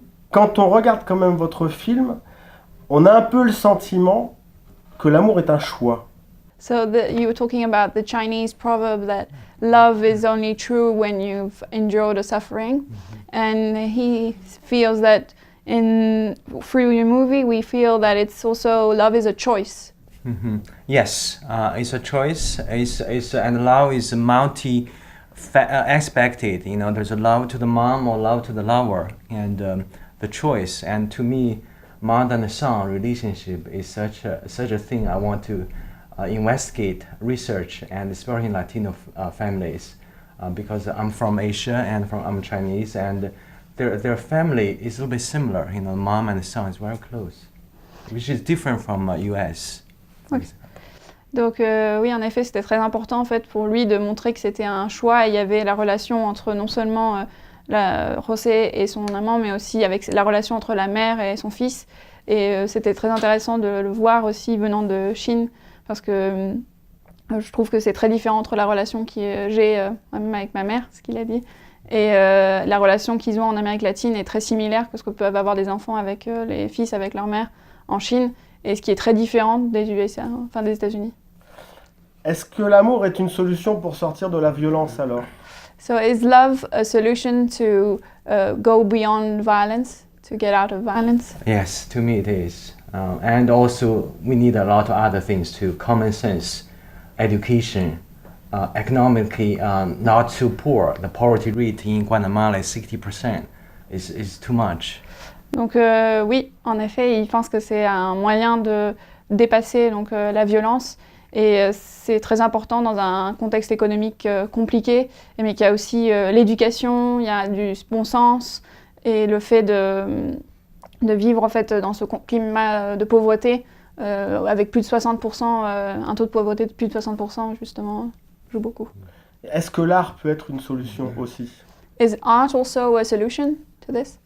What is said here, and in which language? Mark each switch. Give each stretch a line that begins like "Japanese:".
French: Quand on regarde quand même votre film, on a un peu le sentiment que l'amour est un choix.
English: So you were talking about the Chinese proverb that love is only true when you've endured a suffering, and he feels that through your movie we feel that it's also love is a choice. Mm-hmm. Yes, it's a choice. And love is expected. You know, there's a love to the mom or love to the lover, and the choice. And to me, mother and son relationship is such a thing I want to investigate, research, and especially in Latino families, because I'm from Asia and I'm Chinese, and their family is a little bit similar. You know, mom and son is very close, which is different from US. Okay.
French: Donc oui, en effet, c'était très important en fait pour lui de montrer que c'était un choix. Il y avait la relation entre non seulement José et son amant, mais aussi avec la relation entre la mère et son fils. Et c'était très intéressant de le voir aussi venant de Chine, parce que je trouve que c'est très différent entre la relation que j'ai même avec ma mère, ce qu'il a dit, Et la relation qu'ils ont en Amérique latine est très similaire parce que peuvent avoir des enfants avec les fils avec leur mère en Chine, et ce qui est très différent des USA, enfin des États-Unis. Est-ce que l'amour est une solution pour sortir de la violence alors?
English: So is love a solution to go beyond violence, to get out of violence? Yes, to me it is. And also, we need a lot of other things too. Common sense, education, economically not too poor. The poverty rate in Guatemala is 60%. Is too much.
French: Donc oui, en effet, ils pensent que c'est un moyen de dépasser donc, la violence. Et c'est très important dans un contexte économique compliqué, mais qu'il y a aussi l'éducation, il y a du bon sens et le fait de vivre en fait dans ce climat de pauvreté avec plus de 60%, un taux de pauvreté de plus de 60% justement, joue beaucoup. Est-ce que l'art peut être une solution aussi?
English: Is art also a solution to this?